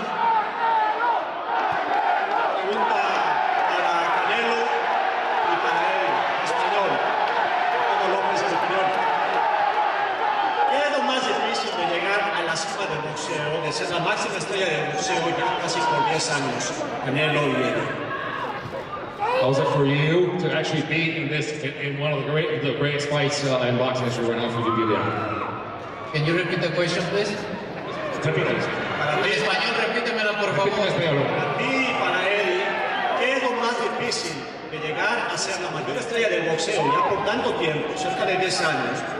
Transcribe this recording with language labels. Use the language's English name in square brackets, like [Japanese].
[Spanish] Pregunta para Canelo y para el español, Juan López español. ¿Qué es lo más difícil de llegar a la cima del boxeo, de ser la máxima estrella del boxeo ya casi por 10 años, Canelo y él? [English] How was it for you to actually be in one of the greatest fights in boxing history right now for you to be there? Can you repeat the question, please? [Spanish] Repítalo. En español, repítemela, por favor. Repítelo en español. Para ti y para él, ¿qué es lo más difícil de llegar a ser la mayor estrella del boxeo ya por tanto tiempo, cerca de 10 años?